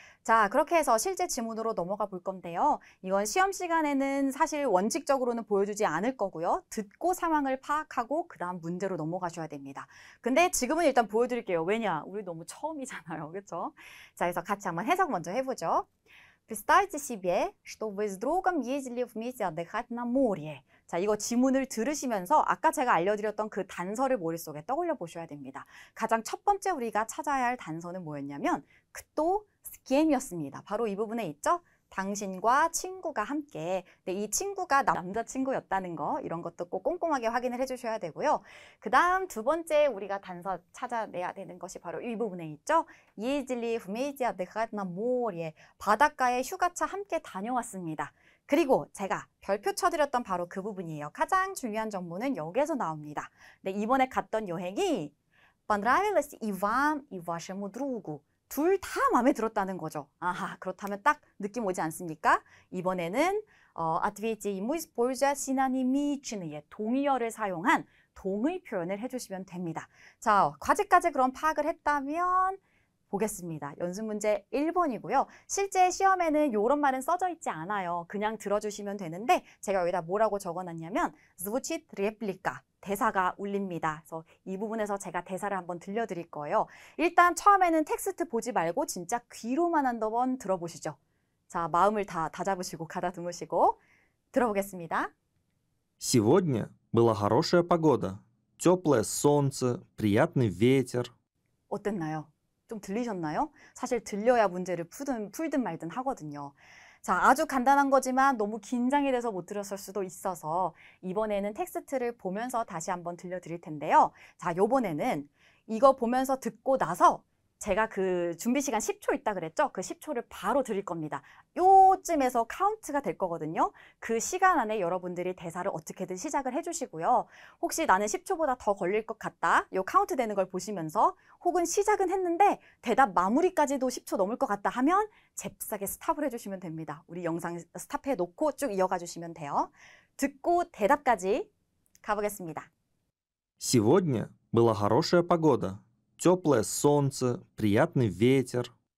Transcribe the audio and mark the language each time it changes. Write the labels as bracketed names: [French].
[Korean] 자, 그렇게 해서 실제 지문으로 넘어가 볼 건데요. 이건 시험 시간에는 사실 원칙적으로는 보여주지 않을 거고요. 듣고 상황을 파악하고 그 다음 문제로 넘어가셔야 됩니다. 근데 지금은 일단 보여드릴게요. 왜냐? 우리 너무 처음이잖아요. 그렇죠? 자, 그래서 같이 한번 해석 먼저 해보죠. [Russian] Представьте себе, что вы с другом ездили вместе отдыхать на море. [Korean] 자, 이거 지문을 들으시면서 아까 제가 알려드렸던 그 단서를 머릿속에 떠올려 보셔야 됩니다. 가장 첫 번째 우리가 찾아야 할 단서는 뭐였냐면 [Russian] кто с кем [Korean] 이었습니다. 바로 이 부분에 있죠? 당신과 친구가 함께. 근데 이 친구가 남자친구였다는 거 이런 것도 꼭 꼼꼼하게 확인을 해주셔야 되고요. 그 다음 2번째 우리가 단서 찾아내야 되는 것이 바로 이 부분에 있죠. 예질리 후메이지아 데카나 모리에 바닷가에 휴가차 함께 다녀왔습니다. 그리고 제가 별표 쳐드렸던 바로 그 부분이에요. 가장 중요한 정보는 여기에서 나옵니다. 네, 이번에 갔던 여행이 [Russian] понравилось и вам, и вашему другу. [Korean] 둘 다 마음에 들었다는 거죠. 아하, 그렇다면 딱 느낌 오지 않습니까? 이번에는 [Russian] ответьте ему используя синонимичные [Korean] 동의어를 사용한 동의 표현을 해주시면 됩니다. 자, 과제까지 그럼 파악을 했다면 보겠습니다. 연습 문제 1번이고요. 실제 시험에는 이런 말은 써져 있지 않아요. 그냥 들어주시면 되는데 제가 여기다 뭐라고 적어놨냐면 [Russian] звучит реплика. [Korean] 대사가 울립니다. 그래서 이 부분에서 제가 대사를 한번 들려드릴 거예요. 일단 처음에는 텍스트 보지 말고 진짜 귀로만 한번 들어보시죠. 자, 마음을 다 다잡으시고 가다듬으시고 들어보겠습니다. [Russian] Сегодня была хорошая погода. Теплое солнце, приятный ветер. [Korean] 어땠나요? 좀 들리셨나요? 사실 들려야 문제를 풀든 말든 하거든요. 자, 아주 간단한 거지만 너무 긴장이 돼서 못 들었을 수도 있어서 이번에는 텍스트를 보면서 다시 한번 들려드릴 텐데요. 자, 요번에는 이거 보면서 듣고 나서 제가 그 준비 시간 10초 있다 그랬죠? 그 10초를 바로 드릴 겁니다. 요쯤에서 카운트가 될 거거든요. 그 시간 안에 여러분들이 대사를 어떻게든 시작을 해주시고요. 혹시 나는 10초보다 더 걸릴 것 같다. 요 카운트 되는 걸 보시면서 혹은 시작은 했는데 대답 마무리까지도 10초 넘을 것 같다 하면 잽싸게 스탑을 해주시면 됩니다. 우리 영상 스탑해 놓고 쭉 이어가 주시면 돼요. 듣고 대답까지 가보겠습니다. [Russian] Сегодня была хорошая погода. Теплое солнце, приятный ветер.